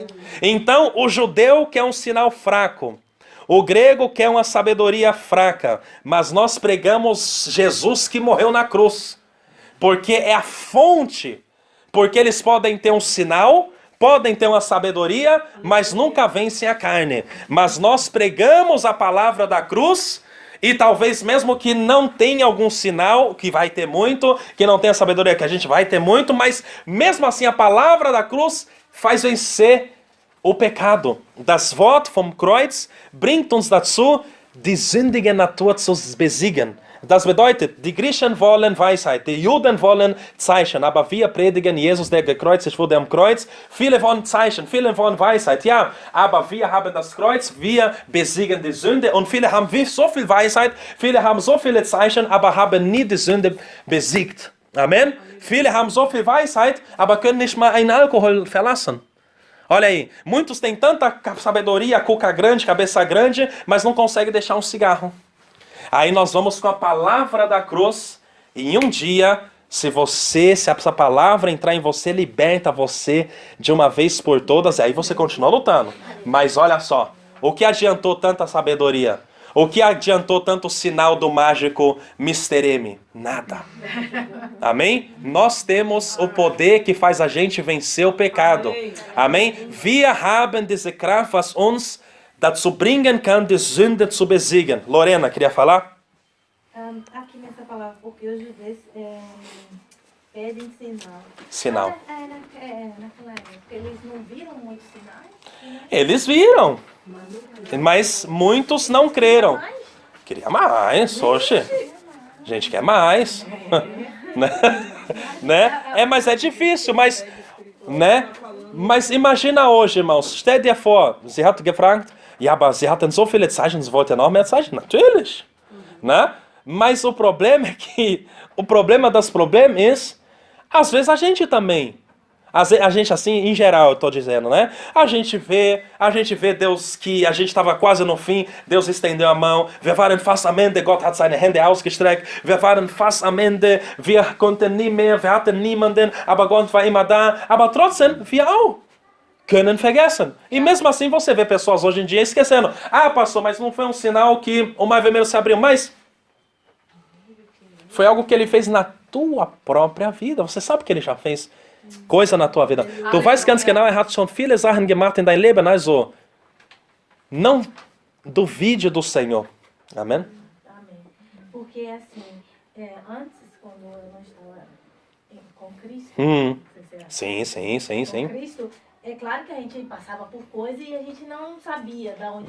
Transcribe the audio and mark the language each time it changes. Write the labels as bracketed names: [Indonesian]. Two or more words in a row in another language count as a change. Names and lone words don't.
[Portuguese] Então, o judeu quer um sinal fraco, o grego quer uma sabedoria fraca, mas nós pregamos Jesus que morreu na cruz, porque é a fonte, porque eles podem ter um sinal, podem ter uma sabedoria, mas nunca vencem a carne. Mas nós pregamos a palavra da cruz. E talvez mesmo que não tenha algum sinal, que vai ter muito, que não tenha sabedoria, que a gente vai ter muito, mas mesmo assim a palavra da cruz faz vencer o pecado. [German] Das Wort vom Kreuz bringt uns dazu, die sündige Natur zu besiegen. Das bedeutet, die Griechen wollen Weisheit, die Juden wollen Zeichen, aber wir predigen Jesus, der gekreuzigt wurde am Kreuz. Viele wollen Zeichen, viele wollen Weisheit, ja, aber wir haben das Kreuz, wir besiegen die Sünde und viele haben so viel Weisheit, viele haben so viele Zeichen, aber haben nie die Sünde besiegt. Amen? Viele haben so viel Weisheit, aber können nicht mal einen Alkohol verlassen. [Portuguese] Olha aí, muitos têm tanta sabedoria, cuca grande, cabeça grande, mas não conseguem deixar um cigarro. Aí nós vamos com a palavra da cruz, e em um dia, se essa palavra entrar em você, liberta você de uma vez por todas, e aí você continua lutando. Mas olha só, o que adiantou tanta sabedoria? O que adiantou tanto sinal do mágico Mr. M? Nada. Amém? Nós temos o poder que faz a gente vencer o pecado. Amém? [German] Wir haben diese Kraft, was uns dazu bringen kann, die Sünde zu besiegen. [Portuguese] Lorena, queria falar? Aqui nessa palavra, porque os judeus pedem sinal. Sinal. Naquela época, eles não viram muitos sinais? Eles viram, mas muitos não creram. Queria mais, oxe. A gente quer mais. Né? Mas é difícil, mas... Né? Mas imagina hoje, irmãos. [German] Stell dir vor, sie hat gefragt, ja, aber sie hatten so viele Zeichen, sie wollten noch mehr Zeichen. Natürlich. [Portuguese] Né? Mas o problema é que... O problema das problemas é, às vezes a gente também... A gente, assim, em geral, eu tô dizendo, né? A gente vê Deus que a gente estava quase no fim, Deus estendeu a mão. [German] Wir waren fast am Ende, Gott hat seine Hände ausgestreckt. Wir waren fast am Ende, wir konnten nie mehr, wir hatten niemanden, aber Gott war immer da. Aber trotzdem, wir auch können vergessen. [Portuguese] E mesmo assim você vê pessoas hoje em dia esquecendo. Ah, pastor, mas não foi um sinal que o mar vermelho se abriu, mas foi algo que ele fez na tua própria vida. Você sabe que ele já fez coisa na tua vida. [German] Du weißt ganz genau, hat schon viele Sachen gemacht in dein Leben. Also, [Portuguese] não duvide do Senhor. Amém? Amém. Porque assim, antes, quando eu não estava com Cristo, Sim. com Cristo, é claro que a gente passava por coisas e a gente não sabia de onde